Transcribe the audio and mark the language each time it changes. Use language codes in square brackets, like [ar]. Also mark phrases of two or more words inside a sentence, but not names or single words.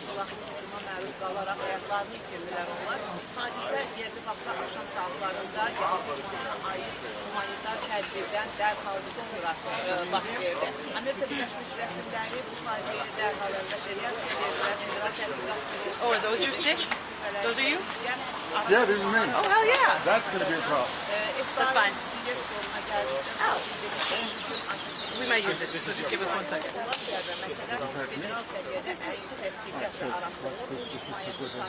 [az] Silahlı hücuma məruz qalaraq həyatlarını itirdilər onlar. Hadisə yerli vaxtda axşam saatlarında Yəhudi aid humanitar tədbirdən dərhal sonra baş verdi. Amerika Birləşmiş Rəsmləri bu faciəyə dərhal əlbəttə reaksiya verirlər. Federal tədqiqat [en] Oh, are those your sticks? Those are you? Yeah, this is me. Oh, hell yeah. That's going to be a problem. That's fine. We might use it, so just give us 1 second.